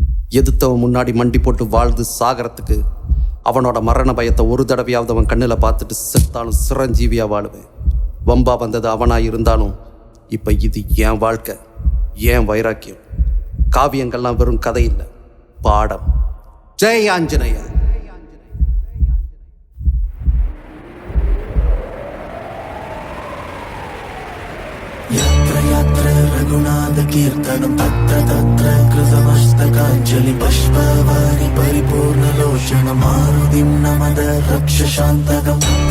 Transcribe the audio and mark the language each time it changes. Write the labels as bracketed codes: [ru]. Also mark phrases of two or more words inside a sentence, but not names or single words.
[ta] எதிர்த்தவன் முன்னாடி மண்டி போட்டு வாழ்ந்து சாகரத்துக்கு அவனோட மரண பயத்தை ஒரு தடவையாவது அவன் கண்ணில் பார்த்துட்டு செத்தாலும் சிரஞ்சீவியா வாழுவேன். வம்பா வந்தது அவனாக இருந்தாலும் இப்போ இது என் வாழ்க்கை, என் வைராக்கியம். காவியங்கள்லாம் வெறும் கதை இல்லை, பாடம். ஜெய் ஆஞ்சநேயா. [sa] रघुनाथ कीर्तनं तत्र तत्र कृतमस्तकाञ्जलि पुष्पवारि परिपूर्णलोचनं मारुतिं नमद रक्षशान्तकं तत्र